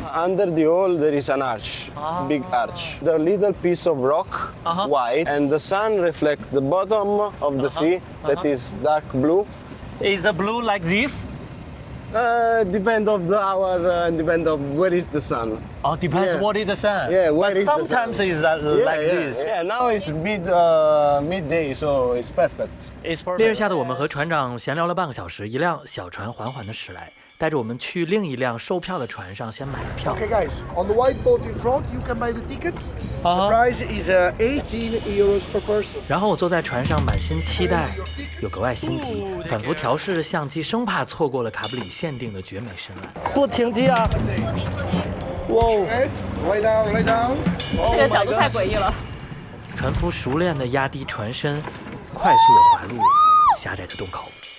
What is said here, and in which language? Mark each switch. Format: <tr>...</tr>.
<en>Under the hole there is an arch, big arch. The little piece of rock, white, and the sun reflects the bottom of the sea, that is dark blue. Is the blue like this? Depend of the hour, depend of where is the sun. Oh, depends Yeah. what is the sun. Yeah, where but is the sun? sometimes it's like this. Yeah, now it's midday, so it's perfect. It's</en> <zh>烈日</zh> <en>perfect.</en> <zh>下的我们和船长闲聊了半个小时，一辆小船缓缓地驶来，带着我们去另一辆售票的船上先买了票。</zh> <en>Okay, guys, on the white boat in front, you can buy the tickets. The price is 18 euros per person.</en> <zh>然后我坐在船上，满心期待，又格外心急，反复调试相机，生怕错过了卡布里限定的绝美深蓝。不停机啊！哇，</zh> <en>Lay down, lay down.</en> <zh>这个角度太诡异了。船夫熟练地压低船身，快速地滑入狭窄的洞口。</zh>